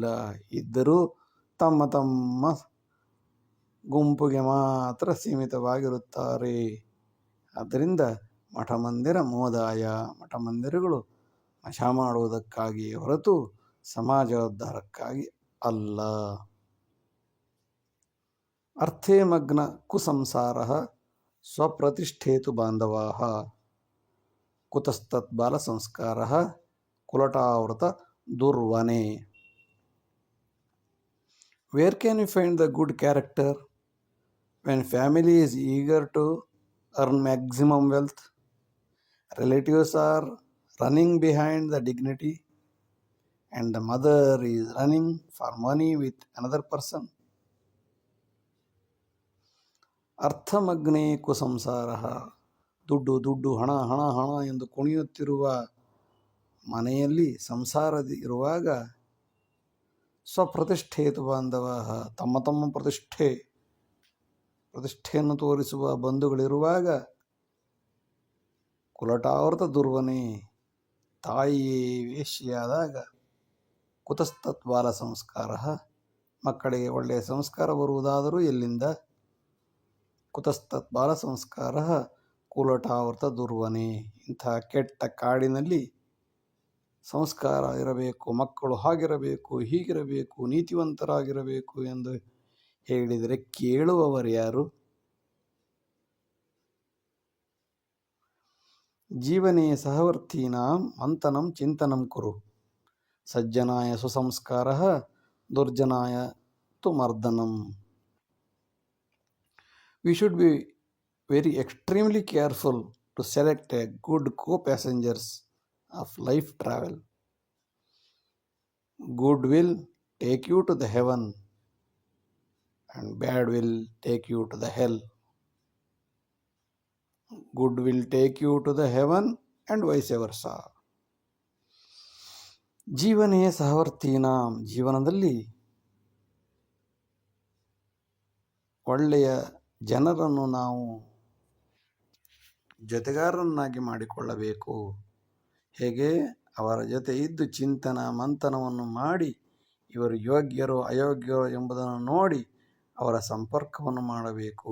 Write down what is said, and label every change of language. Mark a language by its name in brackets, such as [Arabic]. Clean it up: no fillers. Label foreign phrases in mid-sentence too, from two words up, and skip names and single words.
[Kannada] ಇದ್ದರೂ ತಮ್ಮ ತಮ್ಮ ಗುಂಪಿಗೆ ಮಾತ್ರ ಸೀಮಿತವಾಗಿರುತ್ತಾರೆ. ಆದ್ದರಿಂದ [Sanskrit] ಮಠಮಂದಿರ ಮೋದಾಯ, [Kannada] ಮಠಮಂದಿರಗಳು ಮಜಾ ಮಾಡುವುದಕ್ಕಾಗಿಯೇ ಹೊರತು ಸಮಾಜೋದ್ಧಾರಕ್ಕಾಗಿ ಅಲ್ಲ. [Sanskrit] ಅರ್ಥೇ ಮಗ್ನ ಕುಸಂಸಾರ ಸ್ವಪ್ರತಿಷ್ಠೇತು ಬಾಂಧವಾಃ ಕುತಸ್ತತ್ ಬಾಲಸಂಸ್ಕಾರಃ ಕುಲಟಾವೃತ ದುರ್ವನೆ. [English] Where can we find the good character when family is eager to earn maximum wealth? Relatives are running behind the dignity and the mother is running for money with another person. [Sanskrit] ಅರ್ಥಮಗ್ನೇ ಕುಸಂಸಾರ, [Kannada] ದುಡ್ಡು ದುಡ್ಡು, ಹಣ ಹಣ ಹಣ ಎಂದು ಕುಣಿಯುತ್ತಿರುವ ಮನೆಯಲ್ಲಿ ಸಂಸಾರದಿರುವಾಗ [Sanskrit] ಸ್ವಪ್ರತಿಷ್ಠೇತು ಬಾಂಧವ, [Kannada] ತಮ್ಮ ತಮ್ಮ ಪ್ರತಿಷ್ಠೆಯನ್ನು ತೋರಿಸುವ ಬಂಧುಗಳಿರುವಾಗ [Sanskrit] ಕುಲಟಾವೃತ ದುರ್ವನೆ, [Kannada] ತಾಯಿಯೇ ವೇಶ್ಯೆಯಾದಾಗ [Sanskrit] ಕುತಸ್ತತ್ ಬಾಲ ಸಂಸ್ಕಾರ, [Kannada] ಮಕ್ಕಳಿಗೆ ಒಳ್ಳೆಯ ಸಂಸ್ಕಾರ ಬರುವುದಾದರೂ ಎಲ್ಲಿಂದ? [Sanskrit] ಕುತಸ್ತತ್ ಬಾಲ ಸಂಸ್ಕಾರ ಕುಲಟಾವೃತ ದುರ್ವನೆ. [Kannada] ಇಂಥ ಕೆಟ್ಟ ಕಾಡಿನಲ್ಲಿ ಸಂಸ್ಕಾರ ಇರಬೇಕು, ಮಕ್ಕಳು ಹಾಗಿರಬೇಕು, ಹೀಗಿರಬೇಕು, ನೀತಿವಂತರಾಗಿರಬೇಕು ಎಂದು ಹೇಳಿದರೆ ಕೇಳುವವರು ಯಾರು? [Sanskrit] ಜೀವನೇ ಸಹವರ್ತೀನಾಂ ಮಂಥನಂ ಚಿಂತನಂ ಕುರು, ಸಜ್ಜನಾಯ ಸುಸಂಸ್ಕಾರಃ ದುರ್ಜನಾಯ ತು ಮರ್ದನಂ. [English] We should be very extremely careful to select a good co-passengers of life travel. Good will take you to the heaven and bad will take you to the hell. Good will take you to the heaven and vice versa. [Sanskrit] ಜೀವನೇ ಸಹವರ್ತೀನಾಂ, [Kannada] ಜೀವನದಲ್ಲಿ ಒಳ್ಳೆಯ ಜನರನ್ನು ನಾವು ಜೊತೆಗಾರರನ್ನಾಗಿ ಮಾಡಿಕೊಳ್ಳಬೇಕು. ಹೇಗೆ? ಅವರ ಜೊತೆ ಇದ್ದು ಚಿಂತನ ಮಂಥನವನ್ನು ಮಾಡಿ ಇವರು ಯೋಗ್ಯರೋ ಅಯೋಗ್ಯರೋ ಎಂಬುದನ್ನು ನೋಡಿ ಅವರ ಸಂಪರ್ಕವನ್ನು ಮಾಡಬೇಕು.